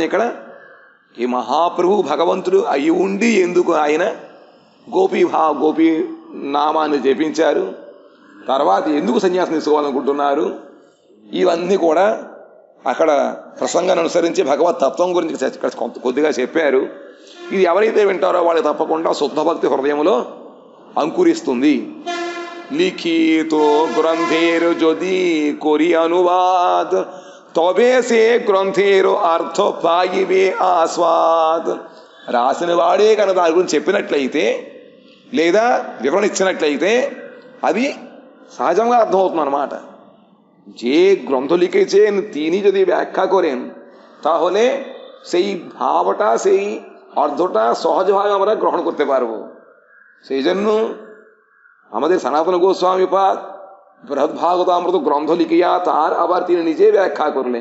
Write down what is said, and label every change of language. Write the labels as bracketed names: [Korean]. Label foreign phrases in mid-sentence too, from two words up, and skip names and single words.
[Telugu] ఇక్కడ ఈ మహాప్రభు భగవంతుడు అయి ఉండి ఎందుకు ఆయన గోపీ నామాన్ని జపించారు, తర్వాత ఎందుకు సన్యాసం తీసుకోవాలనుకుంటున్నారు, ఇవన్నీ కూడా అక్కడ ప్రసంగాన్ని అనుసరించి భగవత్ తత్వం గురించి కొద్దిగా చెప్పారు. ఇది ఎవరైతే వింటారో వాళ్ళకి తప్పకుండా శుద్ధ భక్తి హృదయంలో అంకురిస్తుంది. [Bangla] লিখিত গ্রন্থের যদি করি অনুবাদ তবে সে গ্రంథేর অর্থ পাইবে আস্বাদ. [Telugu] రాసిన వాడే కనుక దాని గురించి చెప్పినట్లయితే లేదా వివరణ ఇచ్చినట్లయితే అది সহজంగా అర్థమవుతుంది అన్నమాట. [Bangla] যে গ্রন্থ লিখেছেন তিনি যদি ব্যাখ্যা করেন তাহলে সেই ভাবটা সেই অর্থটা সহজভাবে আমরা গ্রহণ করতে পারবো. সেই জন্য আমাদের সনাতন গোস্বামী পাদ বৃহদ্ভাগবতামৃত গ্রন্থ লিখিয়া তার আবার তিনি নিজে ব্যাখ্যা করলেন.